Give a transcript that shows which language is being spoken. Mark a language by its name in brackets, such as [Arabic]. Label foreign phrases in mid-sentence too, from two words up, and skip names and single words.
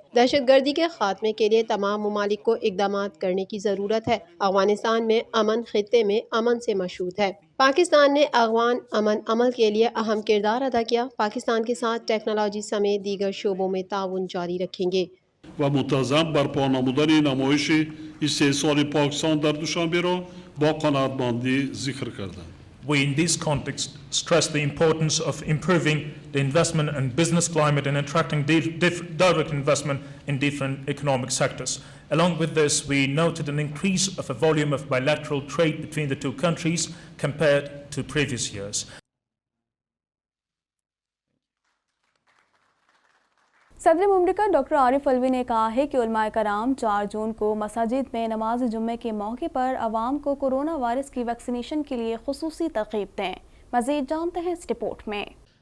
[Urdu] دہشت گردی کے خاتمے کے لیے تمام ممالک کو اقدامات کرنے کی ضرورت ہے۔ افغانستان میں امن خطے میں امن سے مشروط ہے۔ پاکستان نے افغان امن عمل کے لیے اہم کردار ادا کیا۔ پاکستان کے ساتھ ٹیکنالوجی سمیت دیگر شعبوں میں تعاون جاری رکھیں گے۔ [Persian] و منتظم برپا نمودن نمایش استحصال پاکستان در دوشنبه را با قناعتمندی ذکر کردند. [English] We in this context stress the importance of improving the investment and business climate and attracting direct investment in different economic sectors. Along with this, we noted an increase of a volume of bilateral trade between the two countries compared to previous years. [Urdu] صدر مملکت ڈاکٹر عارف علوی نے کہا ہے کہ علماء کرام 4 جون کو مساجد میں نماز جمعہ کے موقع پر عوام کو کورونا وائرس کی ویکسینیشن کے لیے خصوصی ترغیب دیں۔ مزید جانتے ہیں اس رپورٹ میں۔